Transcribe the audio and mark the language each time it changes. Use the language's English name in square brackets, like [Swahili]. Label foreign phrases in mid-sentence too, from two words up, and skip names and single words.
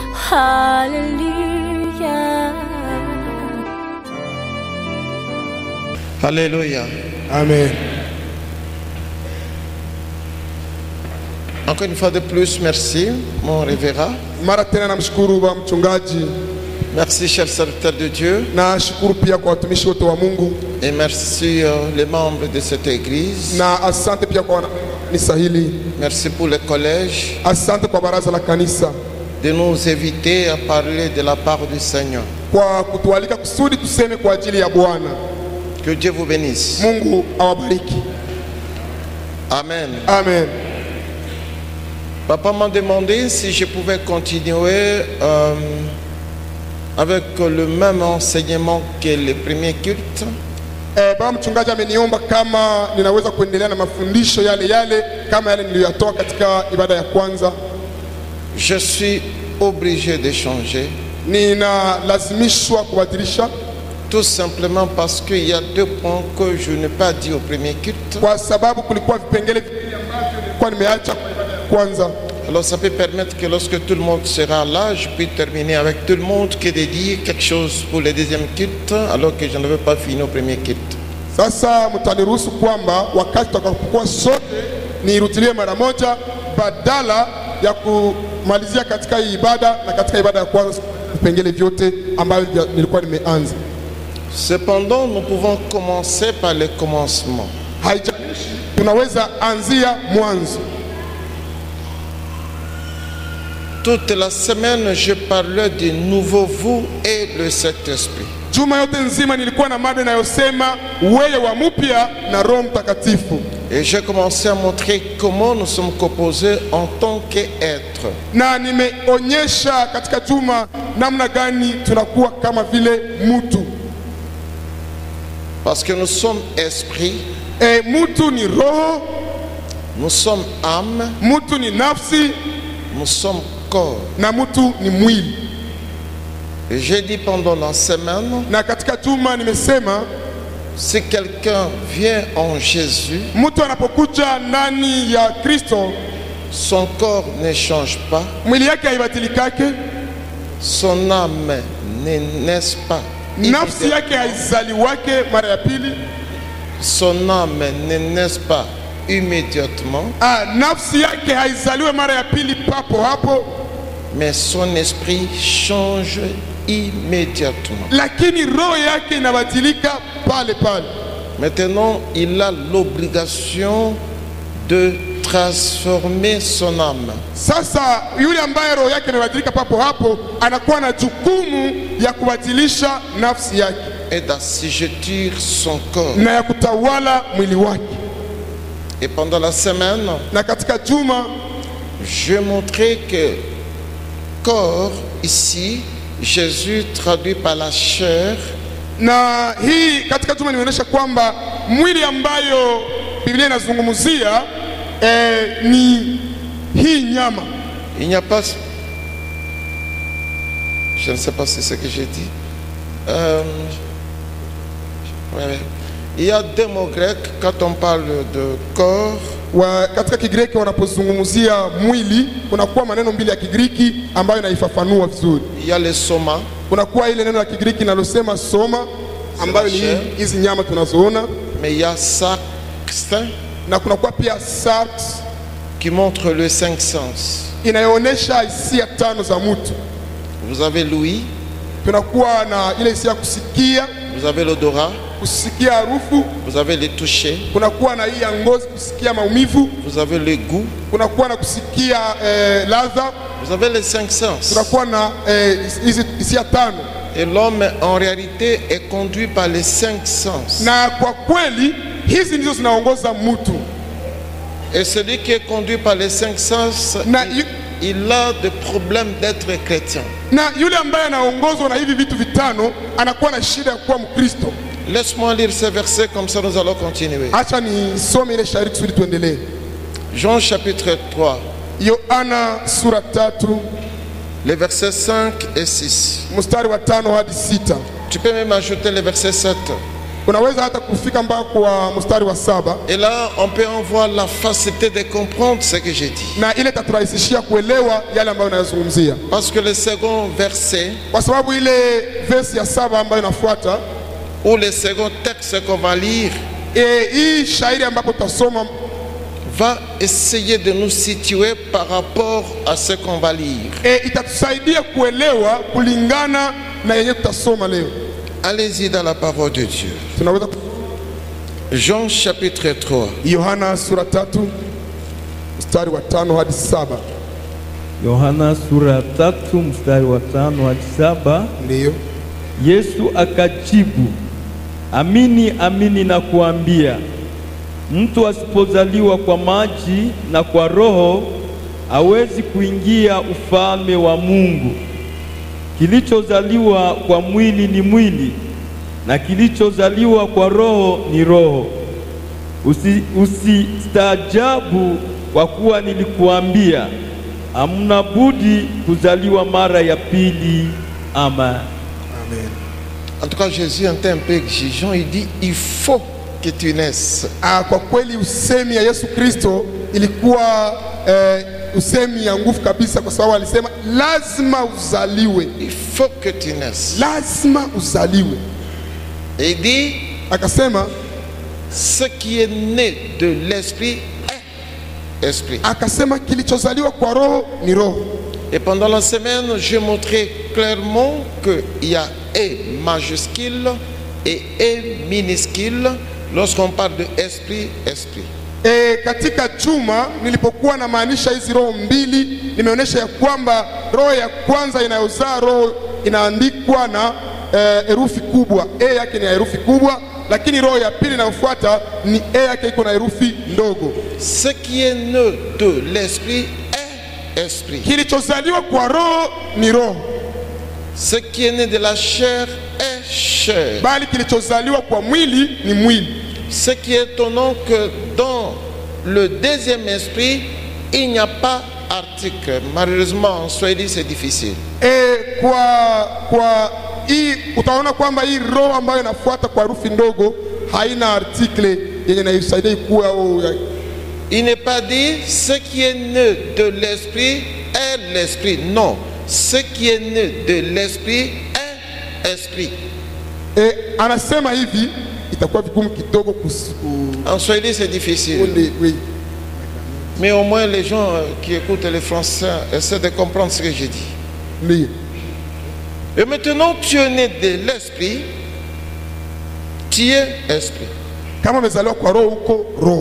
[French] Hallelujah. Alléluia. Amen. Encore une fois de plus, merci, mon révérend. [Swahili] Mara tena namshukuru baba mchungaji. [French] Merci, chers serviteurs de Dieu. [Swahili] Na shukuru pia kwa watumishi wote wa Mungu. [French] Et merci les membres de cette église. [Swahili] Na asante pia kwa kanisa hili. [French] Merci pour le collège. [Swahili] Asante kwa baraza la kanisa. [French] De nous inviter à parler de la part du Seigneur. [Swahili] Kwa kutualika kusudi tuseme kwa ajili ya Bwana. [French] Que Dieu vous bénisse. [Swahili] Mungu awabariki. Amen. Amen. [French] Papa m'a demandé si je pouvais continuer avec le même enseignement que le premier culte. [Swahili] Baba mchungaji ameniomba kama ninaweza kuendelea na mafundisho yale kama yale niliyotoa katika ibada ya kwanza. [French] Je suis obligé de changer. [Swahili] Ninalazimishwa kubadilisha. [French] Tout simplement parce qu'il y a deux points que je n'ai pas dit au premier culte. [Swahili] Kwa sababu kulikuwa vipengele vingi ambavyo nilikuwa nimeacha kwa ibada ya kwanza. [French] Alors ça peut permettre que lorsque tout le monde sera là, je puisse terminer avec tout le monde que de dire quelque chose pour le deuxième culte, alors que je n'avais pas fini au premier culte. [Swahili] Sasa mtaniruhusu kwamba wakati tutakapokuwa sote nirudilie mara moja badala ya kumalizia katika hii ibada na katika ibada ya kwanza vipengele vyote ambavyo nilikuwa nimeanza. [French] Cependant, nous pouvons commencer par le commencement. [Swahili] Haijalishi tunaweza anzia mwanzo. [French] Toute la semaine, je parlais du nouveau vous et le Saint-Esprit. [Swahili] Juma yote nzima nilikuwa na mada inayosema wewe wa mpya na Roho Mtakatifu. [French] Et j'ai commencé à montrer comment nous sommes composés en tant qu'être. [Swahili] Na nimeonyesha katika juma namna gani tunakuwa kama vile mtu. [French] Parce que nous sommes esprit. [Swahili] Mtu ni roho. [French] Nous sommes âme. [Swahili] Mtu ni nafsi. [French] Nous sommes corps. [Swahili] Na mtu ni mwili. [French] Et j'ai dit pendant la semaine. [Swahili] Na katika juma nimesema [French] si quelqu'un vient en Jésus, [Swahili] mtu anapokuja ndani ya Kristo, [French] son corps ne change pas. [Swahili] Mwili yake haibadilikake. [French] Son âme ne naît pas. [Swahili] Nafsi yake haizaliwake mara ya pili. [French] Son âme ne naît pas immédiatement. [Swahili] Nafsi yake haizaliwe mara ya pili papo hapo. [French] Mais son esprit change immédiatement. [Swahili] Lakini roho yake inabadilika pale pale. [French] Maintenant, il a l'obligation de transformer son âme. [Swahili] Sasa yule ambaye roho yake inabadilika papo hapo anakuwa na jukumu ya kubadilisha nafsi yake. [French] Et d'assujettir son corps. [Swahili] Na ya kutawala mwili wake. [French] Et pendant la semaine, [Swahili] na katika juma, [French] je montrais que corps ici, Jésus traduit par la chair. [Swahili] Na hii katika juma nimeonyesha kwamba mwili ambayo Biblia inazungumzia ni hii nyama. [French] Il n'y a pas, je ne sais pas si c'est ce que j'ai dit. Il y a deux mots grecs quand on parle de corps. [Swahili] Katika Kigiriki wanapozungumzia mwili kunakuwa maneno mbili ya Kigiriki ambayo inaifafanua vizuri. [French] Il y a le soma. [Swahili] Kunakuwa ile neno la Kigiriki linalosema soma ambayo ni hizi nyama tunazoona. [French] Mais il y a sarx. [Swahili] Na kunakuwa pia sarx [French] qui montre le cinq sens. [Swahili] Inayoonyesha hisia tano za mtu. [French] Vous avez l'ouïe. [Swahili] Tunakuwa na ile hisia kusikia. [French] Vous avez l'odorat. [Swahili] Kusikia harufu. [French] Vous avez le toucher. [Swahili] Kunakuwa na hii ya ngozi kusikia maumivu. [French] Vous avez le goût. [Swahili] Kunakuwa na kusikia ladha. [French] Vous avez les cinq sens. [Swahili] Kunakuwa na hizi hisia tano. [French] Et l'homme en réalité est conduit par les cinq sens. [Swahili] Na kwa kweli hizi ndizo zinaongoza mtu. [French] Et celui qui est conduit par les cinq sens, il a des problèmes d'être chrétien. [Swahili] Na yule ambaye anaongozwa na hivi vitu vitano anakuwa na shida ya kuwa Mkristo. [French] Laisse-moi lire ces versets comme ça nous allons continuer. [Swahili] Acha nisome ile shairi kusudi tuendelee. [French] Jean chapitre 3. [Swahili] Yohana sura 3. [French] Les versets 5 et 6. [Swahili] Mstari wa 5 hadi 6. [French] Tu peux même ajouter les versets 7. [Swahili] unaweza hata kufika mpaka kwa mstari wa 7, [French] Et là, on peut en voir la facilité de comprendre ce que j'ai dit. [Swahili] na ile taturahisishia kuelewa yale ambayo nayazungumzia, [French] Parce que le second verset, [Swahili] kwa sababu ile verse ya 7 ambayo inafuata, [French] ou le second texte qu'on va lire, [Swahili] hii shairi ambapo tutasoma [French] va essayer de nous situer par rapport à ce qu'on va lire. [Swahili] itatusaidia kuelewa kulingana na yenye tutasoma leo. [French] Allez-y dans la parole de Dieu. [Swahili] Tunaweza [French] Jean chapitre 3. [Swahili] Yohana sura 3 mstari wa 5 hadi 7. Yohana sura 3 mstari wa 5 hadi 7. Ndiyo. Yesu akajibu, amini amini nakuambia, mtu asipozaliwa kwa maji na kwa Roho hawezi kuingia ufalme wa Mungu. Kilichozaliwa kwa mwili ni mwili, na kilichozaliwa kwa Roho ni roho. Usistaajabu kwa kuwa nilikuambia, hamna budi kuzaliwa mara ya pili. Amen. Amen. [French] En tout cas, Jésus était un peu exigeant. Il dit, il faut que tu naisses. [Swahili] Kwa kweli usemi ya Yesu Kristo ilikuwa usemi ya nguvu kabisa, kwa sababu alisema lazima uzaliwe. [French] Il faut que tu naisses. [Swahili] Lazima uzaliwe. [French] Et il dit, [Swahili] Akasema [French] ce qui est né de l'esprit est esprit. [Swahili] akasema kilichozaliwa kwa roho ni roho. [French] Et pendant la semaine, j'ai montré clairement qu'il y a E majuscule et E minuscule lorsqu'on parle de esprit, esprit. [Swahili] Katika juma nilipokuwa na maanisha hizi roho mbili, nimeonyesha ya kwamba roho ya kwanza inayozaa roho inaandikwa na herufi kubwa, E yake ni herufi kubwa, lakini roho ya pili inayofuata ni E yake iko na herufi ndogo. [French] Ce qui est né de l'esprit est esprit. [Swahili] Kilichozaliwa kwa roho ni roho, [French] Ce qui est né de la chair est chair. [Swahili] bali kilichozaliwa kwa mwili ni mwili. [French] Ce qui est étonnant que dans le deuxième esprit, il n'y a pas article. Malheureusement, en Swahili, c'est difficile. [Swahili] Kwa hii utaona kwamba hii roho ambayo inafuata kwa herufi ndogo haina article yenye inaisaidia kuwa au. [French] Il n'est pas dit ce qui est né de l'esprit est l'esprit. Non, ce qui est né de l'esprit est esprit. [Swahili] Anasema hivi, itakuwa vigumu kidogo [French] En Swahili, c'est difficile. oui. Mais au moins, les gens qui écoutent les Français essaient de comprendre ce que j'ai dit. Oui. Et maintenant, tu es né de l'esprit, tu es esprit. [Swahili] Kama umezaliwa kwa roho uko roho.